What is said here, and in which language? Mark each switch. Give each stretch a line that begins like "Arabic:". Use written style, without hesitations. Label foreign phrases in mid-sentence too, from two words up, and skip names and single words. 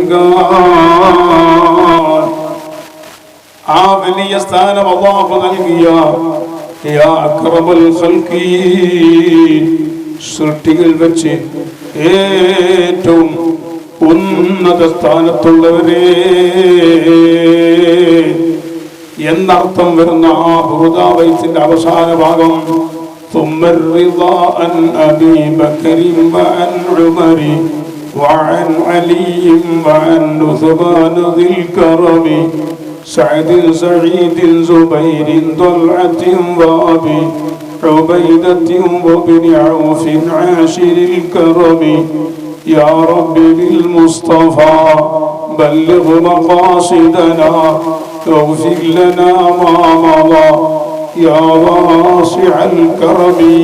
Malayalam: നൽകാൻ ആ വലിയ സ്ഥാനം അല്ലാഹു നൽകിയ
Arabic: يا أكرم الخلق,
Malayalam: സൃഷ്ടികൾ വെച്ച് ഏറ്റവും ഉന്നത സ്ഥാനത്തുള്ളവരെ എന്നർത്ഥം വരുന്ന ആ ബുറുദാവൈത്തിന്റെ അവസാന ഭാഗം
Arabic: ثم الرضا عن أبي بكر وعن عمر وعن علي وعن عثمان ذي الكرم سعد سعيد زبير طلعة وأبي عبيدة وابن عوف عاشر الكرم يا رب بالمصطفى بلغ مقاصدنا واغفر لنا ما مضى يا واسع الكرم